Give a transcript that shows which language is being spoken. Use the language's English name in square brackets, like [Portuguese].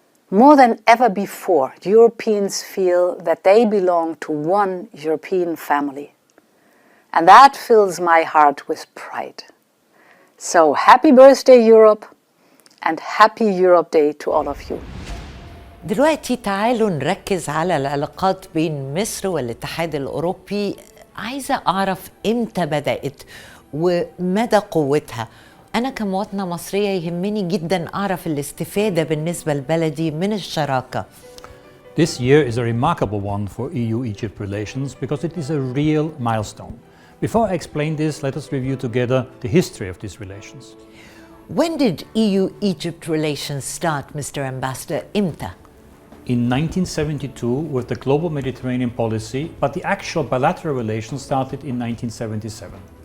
[English] More than ever before, Europeans feel that they belong to one European family. And that fills my heart with pride. So happy birthday, Europe, and happy Europe Day to all of you. [Arabic] دلوقتي تعالوا نركز على العلاقات بين مصر والاتحاد الأوروبي. عايزة أعرف إمتى بدأت ومدى قوتها. أنا كمواطنة مصرية يهمني جدا أعرف الاستفادة بالنسبة لبلدي من الشراكة. [English] This year is a remarkable one for EU-Egypt relations because it is a real milestone. Before I explain this, let us review together the history of these relations. When did EU-Egypt relations start, Mr. Ambassador? [Arabic] إمتى؟ [English] In 1972 with the global Mediterranean policy, but the actual bilateral relations started in 1977.